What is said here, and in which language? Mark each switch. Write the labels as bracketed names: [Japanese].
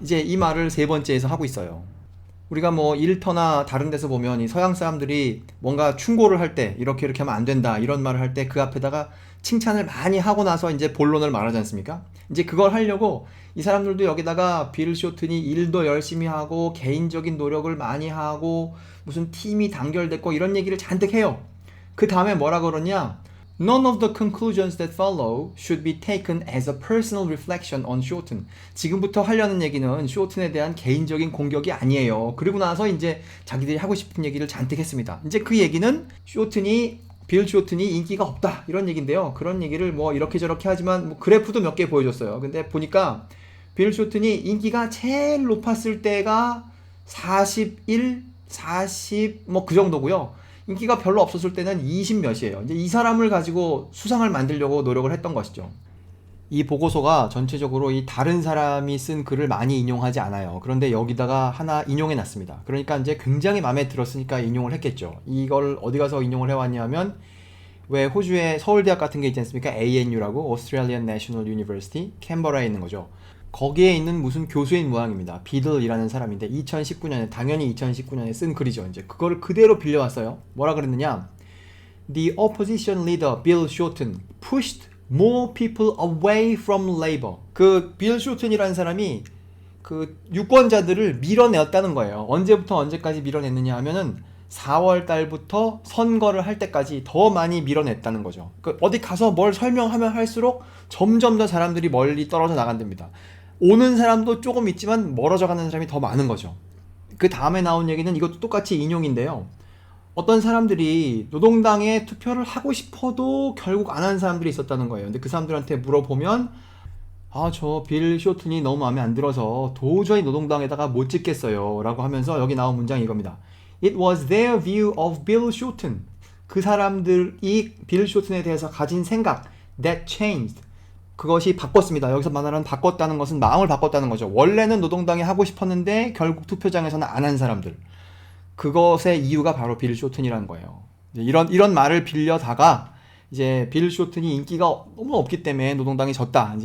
[Korean] 이제 이 말을 3번째에서 하고 있어요. 우리가 일터나 다른 데서 보면 이 서양 사람들이 뭔가 충고를 할 때 이렇게 하면 안 된다 이런 말을 할 때 그 앞에다가 칭찬을 많이 하고 나서 이제 본론을 말하지 않습니까? 이제 그걸 하려고 이 사람들도 여기다가 빌 쇼튼이 일도 열심히 하고 개인적인 노력을 많이 하고 무슨 팀이 단결됐고 이런 얘기를 잔뜩 해요. 그 다음에 뭐라 그러냐? [English] None of the conclusions that follow should be taken as a personal reflection on Shorten. [Korean] 지금부터 하려는 얘기는 쇼튼에 대한 개인적인 공격이 아니에요. 그리고 나서 이제 자기들이 하고 싶은 얘기를 잔뜩 했습니다. 이제 그 얘기는 빌 쇼튼이 인기가 없다 이런 얘기인데요. 그런 얘기를 이렇게 저렇게 하지만 그래프도 몇 개 보여줬어요. 근데 보니까 빌 쇼튼이 인기가 제일 높았을 때가 41, 40 그 정도고요. 인기가 별로 없었을 때는 20 몇이에요. 이제 이 사람을 가지고 수상을 만들려고 노력을 했던 것이죠. 이 보고서가 전체적으로 이 다른 사람이 쓴 글을 많이 인용하지 않아요. 그런데 여기다가 하나 인용해 놨습니다. 그러니까 이제 굉장히 마음에 들었으니까 인용을 했겠죠. 이걸 어디 가서 인용을 해왔냐면 왜 호주의 서울대학 같은 게 있지 않습니까? ANU라고 Australian National University 캔버라에 있는 거죠. 거기에 있는 무슨 교수인 모양입니다. 비들이라는 사람인데 2019년에 당연히 2019년에 쓴 글이죠. 이제 그거를 그대로 빌려왔어요. 뭐라 그랬느냐? [English] The opposition leader Bill Shorten pushed more people away from Labour. [Korean] 그 빌 쇼튼이라는 사람이 그 유권자들을 밀어내었다는 거예요. 언제부터 언제까지 밀어냈느냐 하면은 4월 달부터 선거를 할 때까지 더 많이 밀어냈다는 거죠. 그 어디 가서 뭘 설명하면 할수록 점점 더 사람들이 멀리 떨어져 나간답니다. 오는 사람도 조금 있지만 멀어져 가는 사람이 더 많은 거죠. 그 다음에 나온 얘기는 이것도 똑같이 인용인데요. 어떤 사람들이 노동당에 투표를 하고 싶어도 결국 안 하는 사람들이 있었다는 거예요. 근데 그 사람들한테 물어보면 저 빌 쇼튼이 너무 마음에 안 들어서 도저히 노동당에다가 못 찍겠어요 라고 하면서 여기 나온 문장이 이겁니다. [English] It was their view of Bill Shorten. [Korean] 그 사람들이 빌 쇼튼에 대해서 가진 생각 [English] that changed. [Korean] 그것이 바꿨습니다. 여기서 말하는 바꿨다는 것은 마음을 바꿨다는 거죠. 원래는 노동당에 하고 싶었는데 결국 투표장에서는 안 한 사람들. 그것의 이유가 바로 빌 쇼튼이라는 거예요. 이런 말을 빌려다가 이제 빌 쇼튼이 인기가 너무 없기 때문에 노동당이 졌다.